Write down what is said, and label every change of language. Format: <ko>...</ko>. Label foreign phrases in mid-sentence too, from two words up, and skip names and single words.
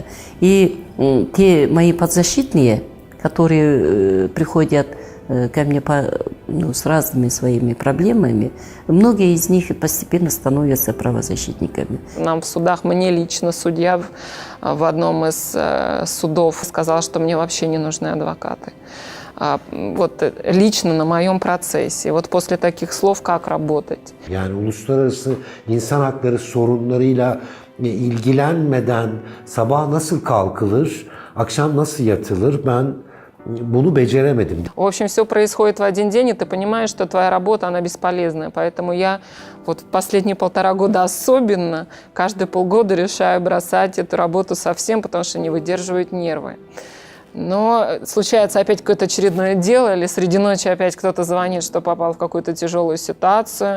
<ru>И те мои подзащитные, которые приходят ко мне с разными своими проблемами, многие из них постепенно становятся правозащитниками. Нам в судах, мне лично судья в одном из судов сказал, что мне вообще не нужны адвокаты. Вот лично на моем процессе. Вот после таких слов как работать?</ru> <tr>Yani uluslararası insan hakları sorunlarıyla ilgilenmeden sabah nasıl kalkılır, akşam nasıl yatılır, ben bunu beceremedim.</tr> <ru>В общем, все происходит в один день, и ты понимаешь, что твоя работа, она бесполезная. Поэтому я вот последние 1,5 года особенно, каждые полгода решаю бросать эту работу совсем, потому что не выдерживают нервы. Но случается опять какое-то очередное дело, или среди ночи опять кто-то звонит, что попал в какую-то тяжелую ситуацию.</ru>